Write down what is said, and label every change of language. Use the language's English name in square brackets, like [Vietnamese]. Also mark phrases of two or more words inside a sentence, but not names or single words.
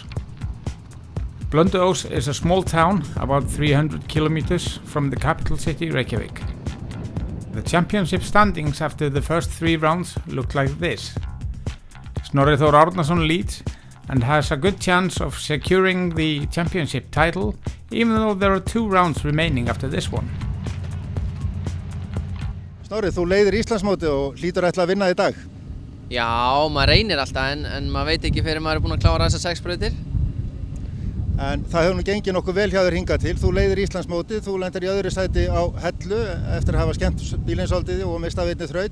[English] Blönduós is a small town about 300 kilometers from the capital city Reykjavik. The championship standings after the first three rounds look like this. Snorri Þór Árnason leads and has a good chance of securing the championship title, even though there are two rounds remaining after this one. [Icelandic] Snorri, þú leiðir Íslandsmótið og hlýtur ætla að vinna í dag. Já, maður reynir alltaf en maður veit ekki fyrir maður búinn að klára þessar 6 brautir. En það hefur nú gengið nokkuð vel hjá þér hingað til. Þú leiðir Íslandsmótið, þú lendir í öðru sæti á Hellu eftir að hafa skemmt bílinn svolítið og mistað einni þraut.